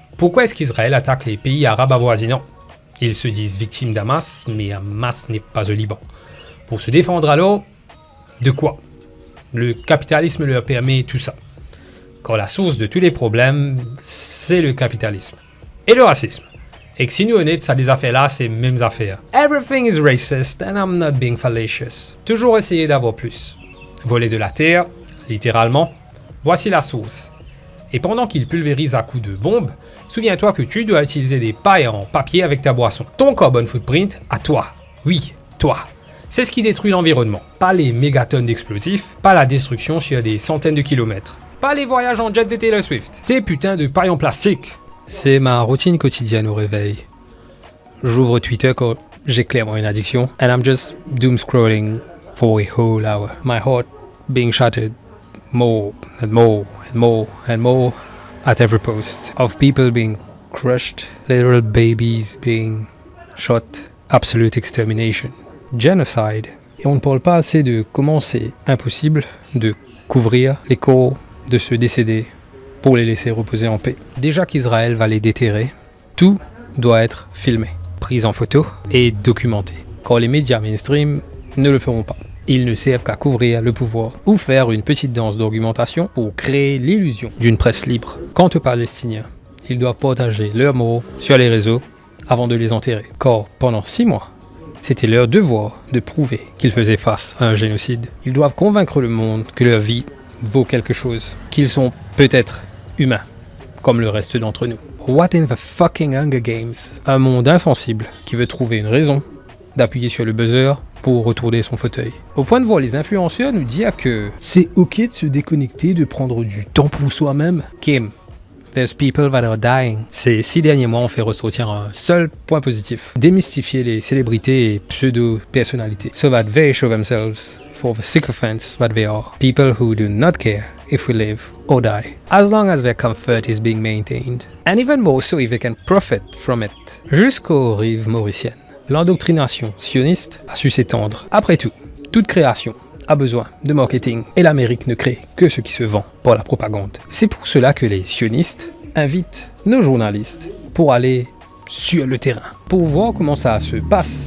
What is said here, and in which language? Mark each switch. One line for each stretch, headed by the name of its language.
French: Pourquoi est-ce qu'Israël attaque les pays arabes avoisinants? Ils se disent victimes d'Hamas, mais Hamas n'est pas au Liban. Pour se défendre alors, de quoi? Le capitalisme leur permet tout ça. Car la source de tous les problèmes, c'est le capitalisme. Et le racisme. Et que si nous honnêtes, ça les affaires là, c'est les mêmes affaires.
English: Everything is racist and I'm not being fallacious.
French: Toujours essayer d'avoir plus. Voler de la terre, littéralement. Voici la source. Et pendant qu'ils pulvérisent à coups de bombes, souviens-toi que tu dois utiliser des pailles en papier avec ta boisson. Ton carbon footprint, à toi. Oui, toi. C'est ce qui détruit l'environnement. Pas les mégatonnes d'explosifs, pas la destruction sur des centaines de kilomètres, pas les voyages en jet de Taylor Swift, tes putains de pailles en plastique. C'est ma routine quotidienne au réveil. J'ouvre Twitter quand j'ai clairement une addiction,
English: and I'm just doom scrolling for a whole hour. My heart being shattered more and more and more and more at every post of people being crushed, little babies being shot, absolute extermination. Genocide.
French: Et on ne parle pas assez de comment c'est impossible de couvrir les corps de ceux décédés pour les laisser reposer en paix. Déjà qu'Israël va les déterrer, tout doit être filmé, pris en photo et documenté. Car les médias mainstream ne le feront pas. Ils ne servent qu'à couvrir le pouvoir ou faire une petite danse d'argumentation pour créer l'illusion d'une presse libre. Quant aux Palestiniens, ils doivent partager leurs mots sur les réseaux avant de les enterrer. Car pendant 6 mois, c'était leur devoir de prouver qu'ils faisaient face à un génocide. Ils doivent convaincre le monde que leur vie vaut quelque chose, qu'ils sont peut-être humains, comme le reste d'entre nous.
English: What in the fucking Hunger Games?
French: Un monde insensible qui veut trouver une raison d'appuyer sur le buzzer pour retourner son fauteuil. Au point de voir les influenceurs nous dire que c'est ok de se déconnecter, de prendre du temps pour soi-même.
English: Kim, there's people that are dying.
French: Ces 6 derniers mois ont fait ressortir un seul point positif. Démystifier les célébrités et pseudo-personnalités.
English: So that they show themselves for the sycophants that they are. People who do not care if we live or die. As long as their comfort is being maintained. And even more so if they can profit from it.
French: Jusqu'aux rives mauriciennes. L'endoctrination sioniste a su s'étendre. Après tout, toute création a besoin de marketing et l'Amérique ne crée que ce qui se vend par la propagande. C'est pour cela que les sionistes invitent nos journalistes pour aller sur le terrain, pour voir comment ça se passe.